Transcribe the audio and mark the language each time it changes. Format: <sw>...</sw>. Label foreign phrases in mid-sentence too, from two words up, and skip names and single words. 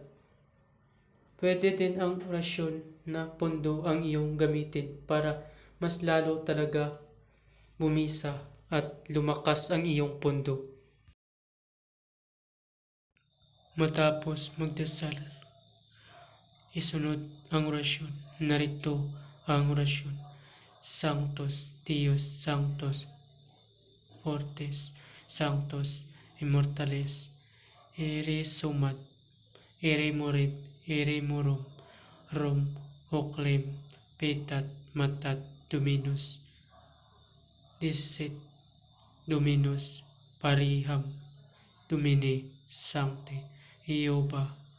<tl>Pwede din ang orasyon na pondo ang iyong gamitin para mas lalo talaga bumisa at lumakas ang iyong pondo. Matapos magdasal, isunod ang orasyon. Narito ang orasyon.</tl> <la>Sanctus Deus Sanctus Fortes Sanctus Immortales Ere Sumat Ere Morem Ere Morum Rom Oclem Petat Matat Dominus Dicet Dominus Pariham Domine Sancte Jehovah</la>